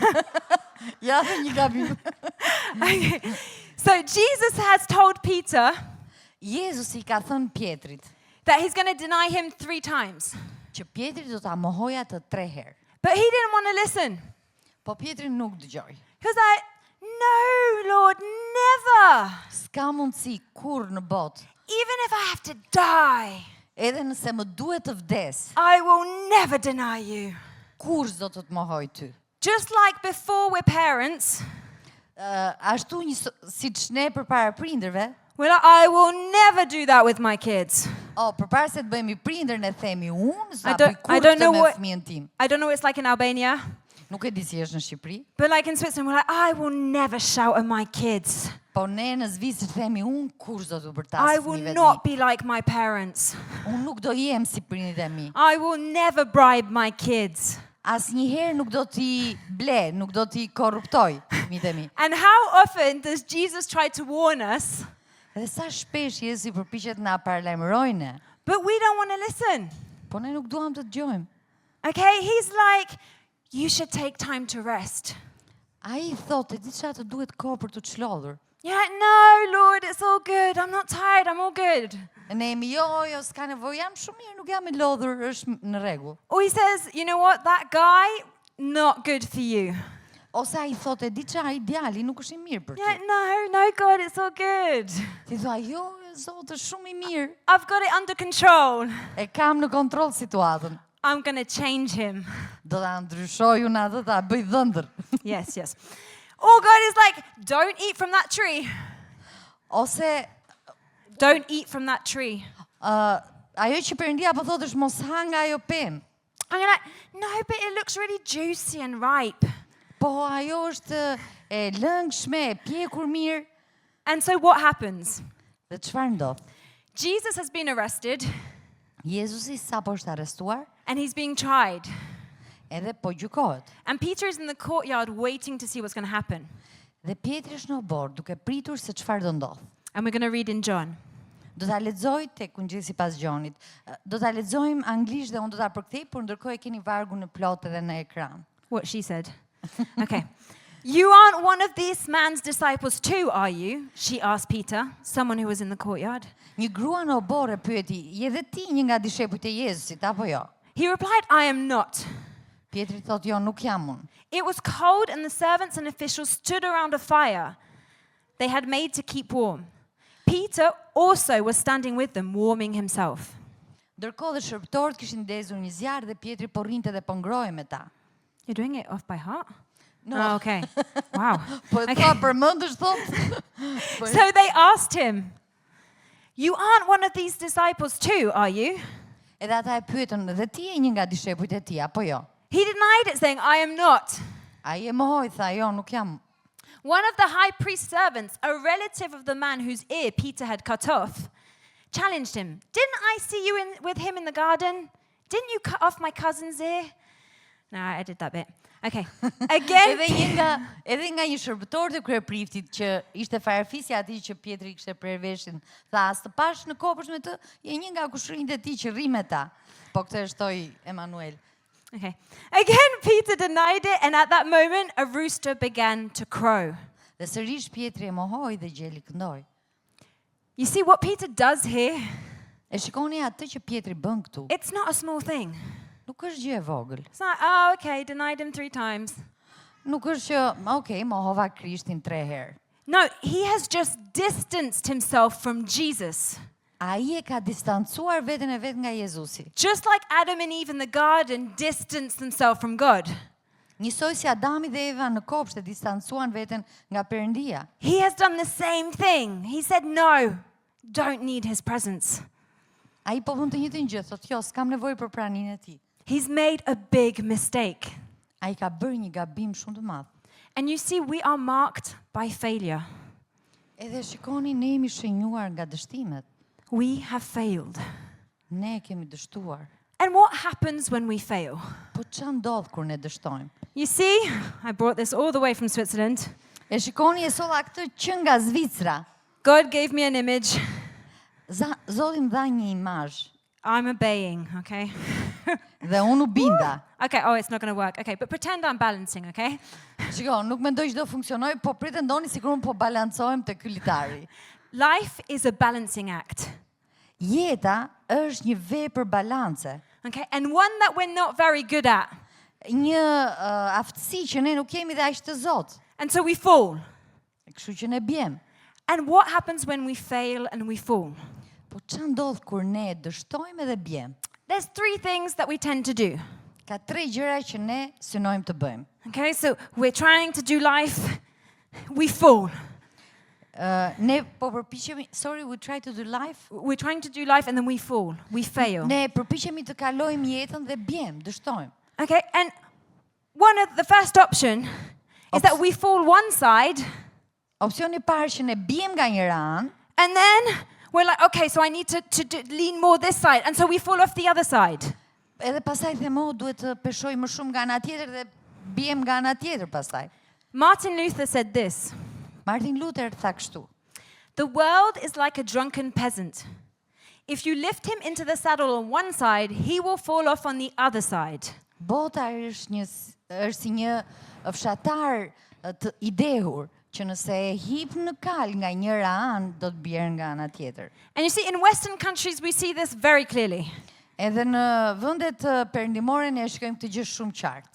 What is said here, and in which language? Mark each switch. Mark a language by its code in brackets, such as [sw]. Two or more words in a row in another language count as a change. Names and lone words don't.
[sq] Ja dhe një gabim. [en] Okay. So Jesus has told Peter [sq] Jezusi ka thënë Pjetrit [en] that he's going to deny him 3 times. [sq] që Pjetri do ta mohojë atë 3 herë. [en] But he didn't want to listen. [sq] Po Pjetri nuk dëgjoi. [en] He was like, "No, Lord, never. [sq] S'ka mundësi kurrë në botë. [en] Even if I have to die, [sq] Edhe nëse më duhet të vdes, [en] I will never deny you." [sq] kur s'do të të mohoj ty. [en] Just like before we're parents, [sq] Ashtu siç ne përpara prindërve, [en] we're like, "I will never do that with my kids." [sq] përpara se të bëhemi prindër ne themi unë s'do [en] I [sq] bëj [en] don't [sq] kurrë [en] know [sq] me [en] what- [sq] fëmijën tim. [en] I don't know what it's like in Albania, [sq] Nuk e di si është në Shqipëri, [en] but like in Switzerland, we're like, "I will never shout at my kids. [sq] po ne në Zvicër themi unë kur s'do të bërtas [en] I will [sq] fëmijëve [en] not [sq] të mi. [en] be like my parents. [sq] Unë nuk do jem si prindit e mi. [en] I will never bribe my kids." [sq] Asnjëherë nuk do t'i ble, nuk do t'i korruptoj fëmijët e mi. [en] And how often does Jesus try to warn us, [sq] Dhe sa shpesh Jezusi përpiqet na paralajmërojë ne, [en] but we don't want to listen? [sq] po ne nuk duam të dëgjojmë. [en] Okay, he's like, "You should take time to rest." [sq] Ai thotë, di çfarë të duhet kohë për të çlodhur. [en] You're like, "No, Lord, it's all good. I'm not tired. I'm all good." [sq] E ne jemi, jo, s'ka nevojë, jam shumë mirë, nuk jam e lodhur, është në rregull. [en] Or he says, "You know what? That guy, not good for you." [sq] Ose ai thotë, di çfarë, ai djali nuk është i mirë për [en] You're like, [sq] ty. [en] "No, God, it's all good. [sq] Ti thua, jo, Zot, është shumë i mirë. [en] I've got it under control. [sq] E kam në kontroll situatën. [en] I'm going to change him." [sq] Do ta ndryshoj unë atë, ta bëj dhëndër. [en] Yes, yes. Or God is like, "Don't eat from that tree. [sq] Ose [en] Don't eat from that tree." [sq] ajo që Perëndia po thotë është mos ha nga ajo pemë. [en] And you're like, "No, but it looks really juicy and ripe." [sq] Po ajo është e lëngshme, e pjekur mirë. [en] And so what happens? [sq] Dhe çfarë ndodh? [en] Jesus has been arrested [sq] Jezusi sapo është arrestuar, [en] and he's being tried. [sq] edhe po gjykohet. [en] And Peter is in the courtyard waiting to see what's going to happen. [sq] Dhe Pietri është në obor, duke pritur se çfarë do ndodh. [en] And we're going to read in John. [sq] Do ta lexoj tek Ungjillësi pas Gjonit. Do ta lexojmë anglisht dhe unë do ta përkthej, por ndërkohë e keni vargun në plot edhe në ekran. [en] What she said. Okay. "You aren't one of this man's disciples too, are you?" she asked Peter, someone who was in the courtyard. [sq] Një grua në obor e pyeti, "Je dhe ti një nga dishepujt e Jezusit apo jo?" [en] He replied, "I am not." [sq] Pietri thotë, "Jo, nuk jam unë." [en] It was cold and the servants and officials stood around a fire they had made to keep warm. Peter also was standing with them, warming himself. [sq] Ndërkohë dhe shërbëtorët kishin ndezur një zjarr dhe Pietri po rrinte dhe po ngrohej me ta. [en] You're doing it off by heart? No. Oh, okay. Wow. [sq] Po e thua përmendesh thotë? [en] So they asked him, "You aren't one of these disciples too, are you?" [sq] Edhe ata e pyetën, "Dhe ti je një nga dishepujt e tij apo jo?" [en] He denied it, saying, "I am not." [sq] Ai e mohoi, tha, "Jo, nuk jam." [en] One of the high priest's servants, a relative of the man whose ear Peter had cut off, challenged him. "Didn't I see you with him in the garden? Didn't you cut off my cousin's ear?" No, I did that bit. Okay. Again, [sq] Edhe nga një shërbëtor të kryepriftit që ishte farefisja atij që Pietri kishte prerë veshin, tha, "As të pash në kopësht me të, je një nga kushrinjtë e tij që rri me ta." Po këtë e shtoi Emanuel. [en] Okay. Again, Peter denied it, and at that moment, a rooster began to crow. [sq] Dhe sërish Pietri e mohoi dhe gjeli këndoi. [en] You see what Peter does here? [sq] E shikoni atë që Pietri bën këtu. [en] It's not a small thing. [sq] Nuk është gjë e vogël. [en] It's like, oh, okay, denied him 3 times. [sq] Nuk është që, okay, mohova Krishtin 3 herë. [en] No, he has just distanced himself from Jesus. [sq] Ai e ka distancuar veten e vet nga Jezusi. [en] Just like Adam and Eve in the garden distanced themselves from God. [sq] Njësoj si Adami dhe Eva në kopsht e distancuan veten nga Perëndia. [en] He has done the same thing. He said, no, don't need his presence. [sq] Ai po mund të njëjtën gjë, thotë, jo, s'kam nevojë për praninë e tij. [en] He's made a big mistake. [sq] Ai ka bërë një gabim shumë të madh. [en] And you see, we are marked by failure. [sq] Edhe shikoni, ne jemi shënjuar nga dështimet. [en] We have failed. [sq] Ne kemi dështuar. [en] And what happens when we fail? [sq] Po ç'a ndodh kur ne dështojmë? [en] You see, I brought this all the way from Switzerland. [sq] E shikoni, e solla këtë që nga Zvicra. [en] God gave me an image. [sq] Zoti më dha një imazh [en] I'm obeying, okay? [sq] dhe unë u binda. [en] Okay, oh, it's not going to work. Okay, but pretend I'm balancing, okay? [sq] Shiko, nuk mendoj që do funksionoj, po pretendoni sikur unë po balancojmë te ky litari. [en] Life is a balancing act, [sq] Jeta është një vepër balance. [en] okay? And one that we're not very good at. [sq] Një aftësi që ne nuk kemi dhe aq të zot. [en] And so we fall. [sq] Kështu që ne bjem. [en] And what happens when we fail and we fall? [sq] Po ç'a ndodh kur ne dështojmë dhe bjem? [en] There's 3 things that we tend to do. [sq] Ka 3 gjëra që ne synojmë të bëjmë. [en] Okay, so we're trying to do life, we fall. [sq] Ne po përpiqemi, [en] we try to do life. We're trying to do life and then we fall, we fail. [sq] Ne përpiqemi të kalojmë jetën dhe bjem, dështojmë. [en] Okay, and the first option is that we fall one side, [sq] Opsioni i parë që ne bjem nga njëra anë, [en] and then we're like, okay, so I need to lean more this side, and so we fall off the other side. [sq] edhe pastaj themo duhet të peshoj më shumë nga ana tjetër dhe bjem nga ana tjetër pastaj. [en] Martin Luther said this: [sq] Martin Luther tha kështu. [en] the world is like a drunken peasant. If you lift him into the saddle on one side, he will fall off on the other side. [sq] Bota është si një fshatar të idehur që nëse e hip në kal nga njëra anë do të bjerë nga ana tjetër. [en] And you see, in Western countries, we see this very clearly. [sq] Edhe në vendet perëndimore ne shikojmë këtë gjë shumë qartë.